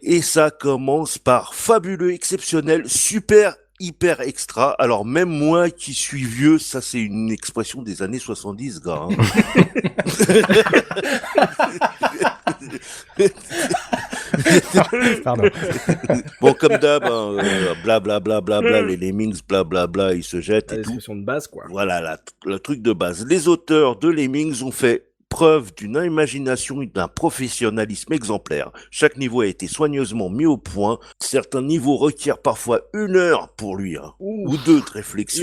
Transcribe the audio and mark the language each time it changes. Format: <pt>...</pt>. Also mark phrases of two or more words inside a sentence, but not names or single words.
<fr>Et ça commence par fabuleux, exceptionnel, super, hyper extra. Alors même moi qui suis vieux, ça c'est une expression des années 70, gars. Hein. Pardon. Bon, comme d'hab, hein, bla bla bla bla bla, les Lemmings, bla bla bla, ils se jettent La et tout. description de base, quoi. Voilà, le truc de base. Les auteurs de Lemmings ont fait preuve d'une imagination et d'un professionnalisme exemplaire. Chaque niveau a été soigneusement mis au point. Certains niveaux requièrent parfois 1 heure pour lui, hein, Ouf. ou 2 de réflexion.</fr>